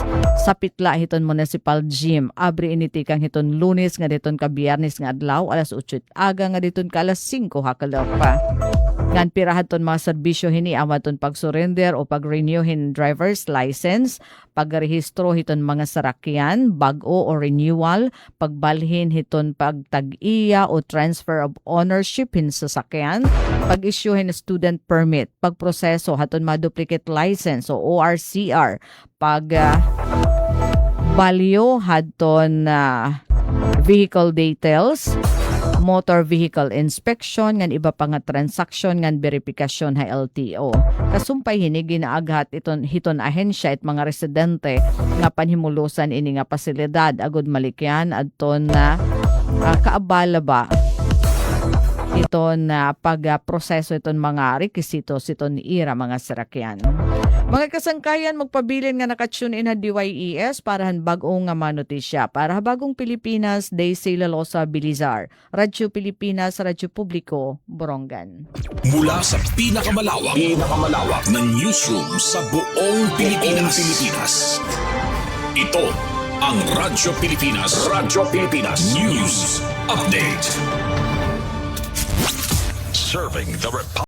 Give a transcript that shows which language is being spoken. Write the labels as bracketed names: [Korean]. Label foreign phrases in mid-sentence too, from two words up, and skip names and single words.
[Waray] Sa pitla hiton Municipal Gym abri initikang hiton Lunes nga diton ka Biyernes nga adlaw alas 8 aga nga diton ka alas 5 hakalaw pa. Ngan pirahaton mga serbisyo hini amaton pag-surrender o pag-renew hin [English] driver's license, [Waray] pagrehistro hiton mga sarakyan, bag-o o renewal, pagbalhin hiton pagtag-iya o [English] transfer of ownership [Waray] hin sasakyan, pag-issue hin [English] student permit, [Waray] pagproseso haton mga [English] duplicate license [Waray] o ORCR, [English] value hadton vehicle details, motor vehicle inspection, [Waray] ngan iba pa nga transaction ngan verifikasyon ha LTO. Kasumpay hini ginaaghat hiton ahensya it mga residente nga panhimulusan ini nga pasilidad agud malikyan adton na kaabala ba iton pagproseso iton mga rekisitos iton ira mga sarakyan. Mga kasangkayan, magpabilin nga nakatune in ha DYES para han bagong nga manotisya. Para ha bagong Pilipinas, Daisy Lalosa Bilizar. Radyo Pilipinas, Radyo Publiko, Borongan. [Filipino] Mula sa pinakamalawak na newsroom sa buong Pilipinas. Ito ang Radyo Pilipinas. [English] News Update. Serving the Republic.